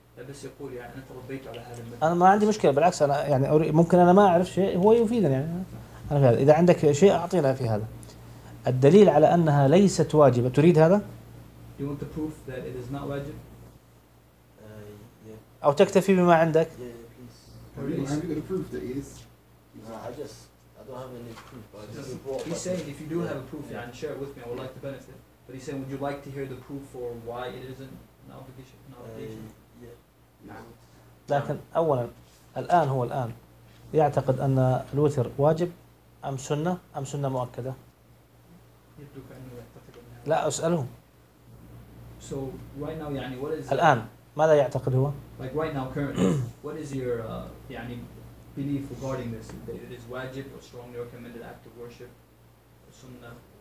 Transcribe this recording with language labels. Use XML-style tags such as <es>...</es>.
<ar>بس يقول يعني انت ربيت على هذا المبدا. انا ما عندي مشكله، بالعكس انا يعني ممكن انا ما اعرف شيء هو يفيدني يعني انا في هذا. اذا عندك شيء اعطينا في هذا. الدليل على أنها ليست واجبة تريد هذا؟</ar> <en>You want the proof that it is not واجب؟</en> <ar>أو تكتفي بما عندك؟</ar> <en>Please. Have you got a proof that it is? I don't have any proof. He's saying if you do have a proof, yeah, and share it with me, I would like to benefit. But he's saying, would you like to hear the proof for why it isn't an obligation? Yeah.</en> <ar>لكن أولاً الآن هو الآن يعتقد أن الوتر واجب أم سنة أم سنة مؤكدة؟ يبدو كأنه يعتقد أنها لا أسألهم.</ar> <en>So right now يعني what is</en> <ar>الآن ماذا يعتقد هو؟</ar> <en>Like right now currently what is your يعني belief regarding this that it is واجب or strongly recommended act of worship سنة</en>